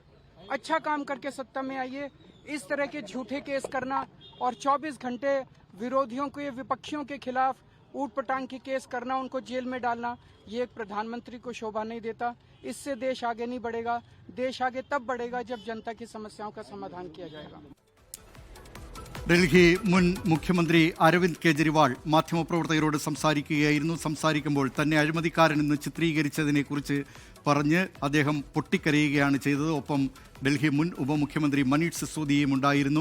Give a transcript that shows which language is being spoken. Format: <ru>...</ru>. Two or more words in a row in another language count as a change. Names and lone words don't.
<hi>अच्छा काम करके सत्ता में आइए। इस तरह के झूठे केस करना और 24 घंटे विरोधियों के, विपक्षियों के खिलाफ ऊट पटांग के केस करना, उनको जेल में डालना, ये एक प्रधानमंत्री को शोभा नहीं देता। इससे देश आगे नहीं बढ़ेगा। देश आगे तब बढ़ेगा जब जनता की समस्याओं का समाधान किया जाएगा।</hi> <ml>ഡൽഹി മുൻ മുഖ്യമന്ത്രി അരവിന്ദ് കെജ്രിവാൾ മാധ്യമപ്രവർത്തകരോട് സംസാരിക്കുമ്പോൾ തന്നെ അഴിമതിക്കാരനെന്ന് ചിത്രീകരിച്ചതിനെക്കുറിച്ച് പറഞ്ഞ് അദ്ദേഹം പൊട്ടിക്കരയുകയാണ് ചെയ്തത്. ഒപ്പം ഡൽഹി മുൻ ഉപമുഖ്യമന്ത്രി മനീഷ് സിസോദിയയും ഉണ്ടായിരുന്നു.</ml>